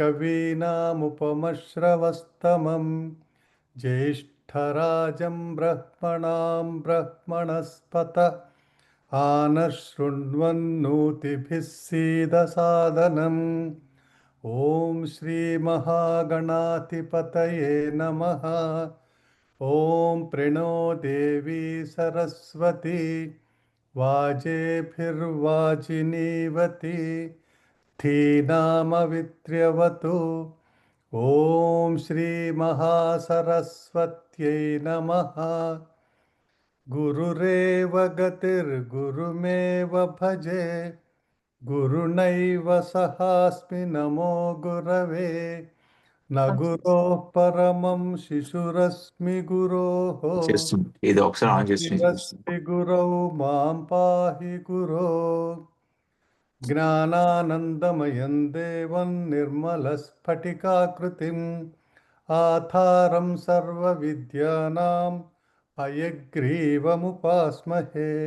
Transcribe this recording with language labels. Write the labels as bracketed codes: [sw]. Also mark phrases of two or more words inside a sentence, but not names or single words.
[sa] కవీనాముపమశ్రవస్తమం జ్యేష్ఠరాజం బ్రహ్మణాం బ్రహ్మణస్పత ఆనశృణ్వన్నోతిభిः సీదసాదనం. ఓం శ్రీ మహాగణాధిపతయే నమః. ॐ प्रणो देवी सरस्वती वाजेभिर्वाजिनीवती धीनामवित्र्यवतु ॐ श्रीमहासरस्वत्यै नमः। गुरुरेव गतिर्गुरुमेव भजे गुरुनैव सहास्मि नमो गुरवे न गुरोः परमं शिशुरस्मि गुरोः [te] చేస్తుంది ఇది ఒకసారి ఆన్ చేసి [sa] शिरस्ति गुरौ मां पाहि गुरो ज्ञानानन्दमयं देवं निर्मलस्फटिकाकृतिम् आधारं सर्वविद्यानां हयग्रीवमुपास्महे